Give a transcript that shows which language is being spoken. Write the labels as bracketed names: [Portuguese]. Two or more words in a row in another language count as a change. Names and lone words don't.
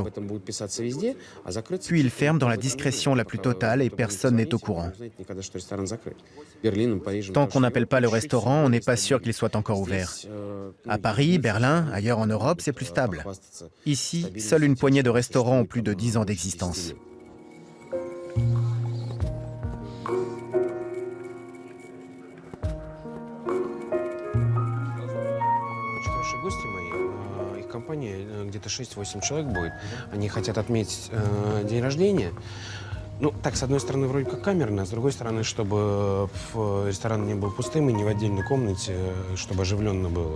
[French] Puis il ferme dans la discrétion la plus totale et personne n'est au courant. Tant qu'on n'appelle pas le restaurant, on n'est pas sûr qu'il soit encore ouvert. À Paris, Berlin, ailleurs en Europe, c'est plus stable. Ici, seule une poignée de restaurants ont plus de 10 ans d'existence. [Russian] Где-то 6-8 человек будет. Они хотят отметить день рождения. Ну, так, с одной стороны, вроде как камерно, а с другой стороны, чтобы ресторан не был пустым и не в отдельной комнате, чтобы оживленно было.